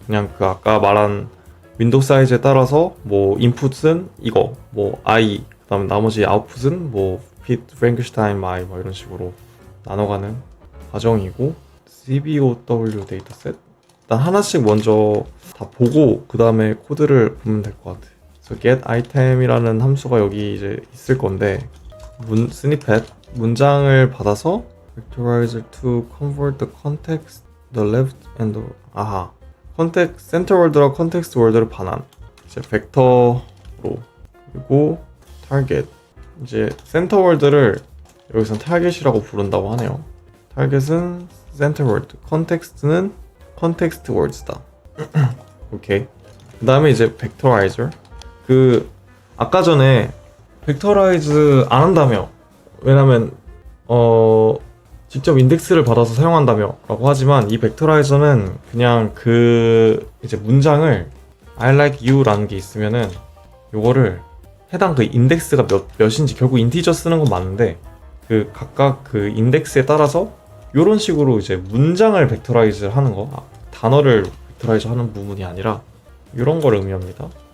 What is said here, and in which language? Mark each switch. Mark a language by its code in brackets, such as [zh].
[ko] 그냥 그 아까 말한 윈도우 사이즈에 따라서 뭐 인풋은 이거, 뭐 i, 그 다음에 나머지 아웃풋은 뭐 프랑켄슈타인 i 뭐 이런 식으로 나눠가는 과정이고, CBOW 데이터셋 일단 하나씩 먼저 다 보고 그 다음에 코드를 보면 될 것 같아요. 그래서 get item이라는 함수가 여기 이제 있을 건데, 스니펫 문장을 받아서 [en] vectorizer to convert the context, [ko] the left and the context, center world랑 context world를 반환. 이제 벡터로. 그리고 target. 이제 center world를 여기선 target이라고 부른다고 하네요. target은 center word, context는 context words다. 오케이. 그 다음에 이제 vectorizer. 아까 전에 벡터라이즈 안 한다며, 왜냐면 직접 인덱스를 받아서 사용한다며 라고 하지만, 이 벡터라이저는 그냥 이제 문장을 [en] I like you [ko] 라는 게 있으면은 요거를 해당 인덱스가 몇인지, 결국 인티저 쓰는 건 맞는데 각각 인덱스에 따라서 요런 식으로 이제 문장을 벡터라이즈 하는 거, 단어를 벡터라이즈 하는 부분이 아니라 요런 걸 의미합니다.